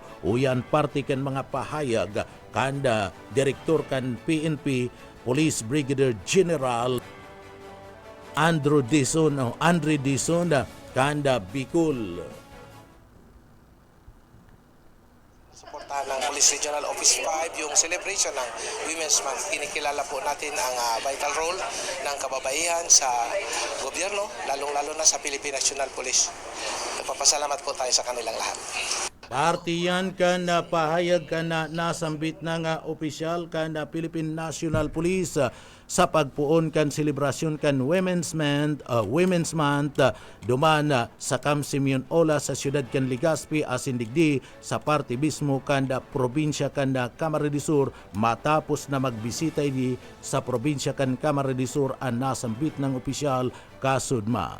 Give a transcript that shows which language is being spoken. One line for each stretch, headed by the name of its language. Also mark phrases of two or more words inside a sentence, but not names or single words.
Bikol: Uyan parte kan mga pahayag kanda direktor kan PNP Police Brigadier General Andre Dizon kanda Bicol.
Filipino: Suportahan ng Police Regional Office 5 yung celebration ng Women's Month. Kinikilala po natin ang
English: vital role
Filipino: ng kababaihan sa gobyerno, lalong-lalo na sa Philippine National Police. Nagpapasalamat po tayo sa kanilang lahat.
Bikol: Partiyan ka na pahayag ka na nasambit na nga opisyal ka na Philippine National Police sa pagpuon kan selebrasyon kan Women's Month duman sa Camp Simeon Ola sa siyudad kan Legazpi asin digdi sa parte mismo kan probinsya kan Camarines Sur matapos na magbisita ini sa probinsya kan Camarines Sur ang nasambit ng opisyal kasudma.